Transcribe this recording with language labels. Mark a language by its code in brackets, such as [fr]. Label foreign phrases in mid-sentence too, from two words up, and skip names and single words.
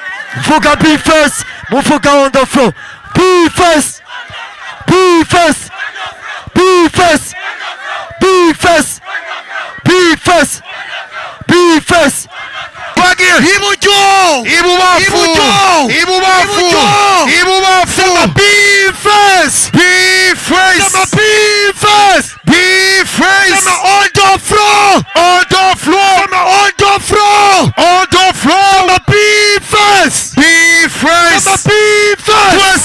[en] Vuga be first. Muvuga on the floor. Be first. Be first. Be first. Be first. Be first. Be first. Ibujo! Ibubafu! Ibubafu! Ibubafu! Sema be first. Be first! Sema be first. Be first! Sema on the floor. On the floor! Sema on the floor. On the floor! Sema be first. Be first! Sema be first.